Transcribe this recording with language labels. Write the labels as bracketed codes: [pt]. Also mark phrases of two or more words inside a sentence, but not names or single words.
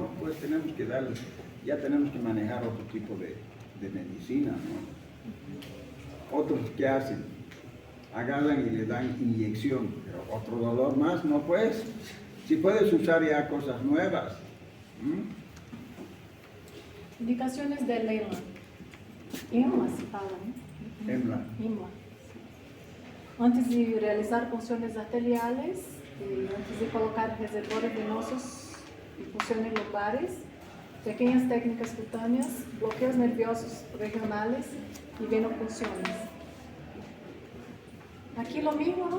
[es] Pues tenemos que darle, ya tenemos que manejar otro tipo de medicina, ¿no? Otros que hacen, agarran y le dan inyección, pero otro dolor más, no pues, si puedes usar ya cosas nuevas. Indicaciones del EMA. EMA se fala, ¿no? EMA. EMA. Antes de realizar funciones arteriales, antes de colocar reservorios venosos y funciones lumbares, pequeñas técnicas cutáneas, bloqueos nerviosos regionales y venopunciones. Aquí lo mismo, ¿no?